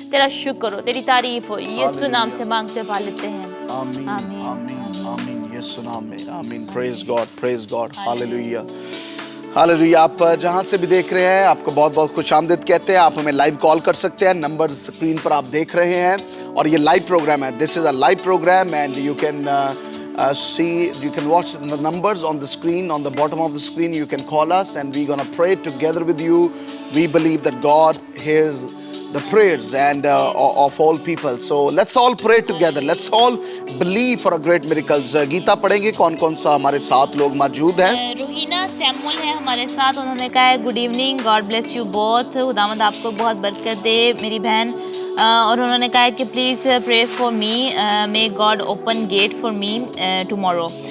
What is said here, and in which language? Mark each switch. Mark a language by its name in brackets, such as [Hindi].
[Hindi] तेरा शुक्र हो, तेरी तारीफ हो, यीशु नाम से मांगते पा लेते हैं। आमीन। यीशु नाम में आमीन। [English] praise God [Hindi] hallelujah hallelujah. आप जहां से भी देख रहे हैं आपको बहुत बहुत खुशामदीद कहते हैं। आप हमें लाइव कॉल कर सकते हैं, नंबर स्क्रीन पर आप देख रहे हैं और ये लाइव प्रोग्राम है। [English] This is a live program and you can watch the numbers on the screen, on the bottom of the screen. You can call us and we're gonna pray together with you. We believe that God hears the prayers and of all people. So let's all pray together. Let's all believe for a great miracles. [Hindi] Gita पढ़ेंगे कौन कौन सा हमारे साथ लोग मौजूद हैं? Rohina Samuel है हमारे साथ। उन्होंने कहा है [English] good evening, God bless you both, [Hindi] खुदावंद आपको बहुत बरकत दे मेरी बहन। और उन्होंने कहा है कि [English] Please pray for me, may God open gate for me tomorrow.